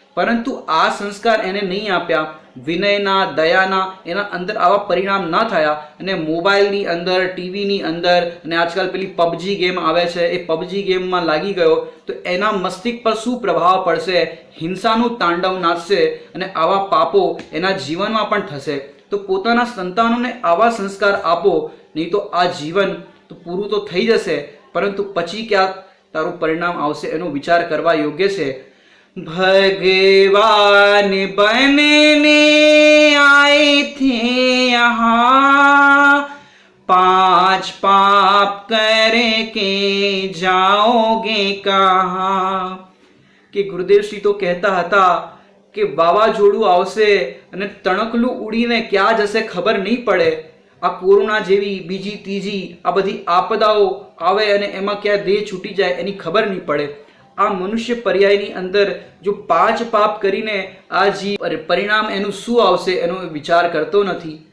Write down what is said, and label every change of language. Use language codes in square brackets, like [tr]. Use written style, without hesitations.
[gu] પરંતુ આ સંસ્કાર એને નહીં આપ્યા, વિનયના, દયાના, એના અંદર આવા પરિણામ ના થયા અને મોબાઈલની અંદર, ટીવીની અંદર અને આજકાલ પેલી પબજી ગેમ આવે છે એ પબજી ગેમમાં લાગી ગયો તો એના મસ્તિષ્ક પર શું પ્રભાવ પડશે? હિંસાનું તાંડવ નાચશે અને આવા પાપો એના જીવનમાં પણ થશે. તો પોતાના સંતાનોને આવા સંસ્કાર આપો, નહીં તો આ જીવન તો પૂરું તો થઈ જશે પરંતુ પછી ક્યાંક તારું પરિણામ આવશે એનો વિચાર કરવા યોગ્ય છે. [hi] भगवान बनने आए थे यहाँ, 5 पाप करके जाओगे कहाँ. [gu] કે ગુરુદેવશ્રી તો કહેતા હતા કે વાવાઝોડું આવશે અને તણકલું ઉડીને ક્યાં જશે ખબર નહીં પડે. આ કોરોના જેવી બીજી ત્રીજી આ બધી આપદાઓ આવે અને એમાં ક્યાં દેહ છૂટી જાય એની ખબર નહીં પડે. આ મનુષ્ય પર્યાયની અંદર જો 5 પાપ કરીને આ જીવ પરિણામ એનું શું આવશે એનો વિચાર કરતો નથી.